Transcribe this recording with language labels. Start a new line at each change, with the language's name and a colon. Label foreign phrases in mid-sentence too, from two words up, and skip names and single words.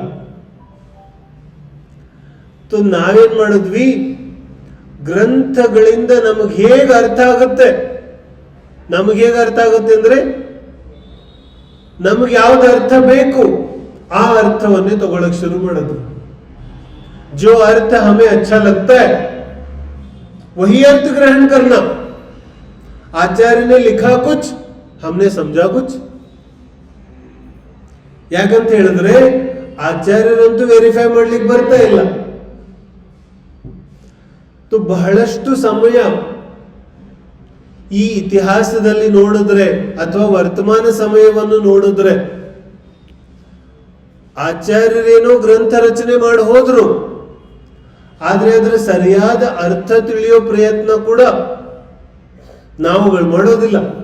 Kannada: ನಾವೇನ್ ಮಾಡಿದ್ವಿ? ಗ್ರಂಥಗಳಿಂದ ನಮಗೆ ಹೇಗೆ ಅರ್ಥ ಆಗುತ್ತೆ, ಅಂದ್ರೆ ನಮಗೆ ಯಾವ್ದು ಅರ್ಥ ಬೇಕು ಆ ಅರ್ಥವನ್ನೇ ತಗೊಳಕ್ ಶುರು ಮಾಡಿದ್ವಿ.
Hindi: जो अर्थ हमें अच्छा लगता है वही अर्थ ग्रहण करना. आचार्य ने लिखा कुछ, हमने समझा कुछ.
Kannada: ಯಾಕಂತ ಹೇಳಿದ್ರೆ ಆಚಾರ್ಯರಂತೂ ವೆರಿಫೈ ಮಾಡ್ಲಿಕ್ಕೆ ಬರ್ತಾ ಇಲ್ಲ. ಬಹಳಷ್ಟು ಸಮಯ ಈ ಇತಿಹಾಸದಲ್ಲಿ ನೋಡಿದ್ರೆ ಅಥವಾ ವರ್ತಮಾನ ಸಮಯವನ್ನು ನೋಡಿದ್ರೆ ಆಚಾರ್ಯರೇನೋ ಗ್ರಂಥ ರಚನೆ ಮಾಡಿ ಹೋದ್ರು, ಆದ್ರೆ ಅದರ ಸರಿಯಾದ ಅರ್ಥ ತಿಳಿಯೋ ಪ್ರಯತ್ನ ಕೂಡ ನಾವುಗಳು ಮಾಡೋದಿಲ್ಲ.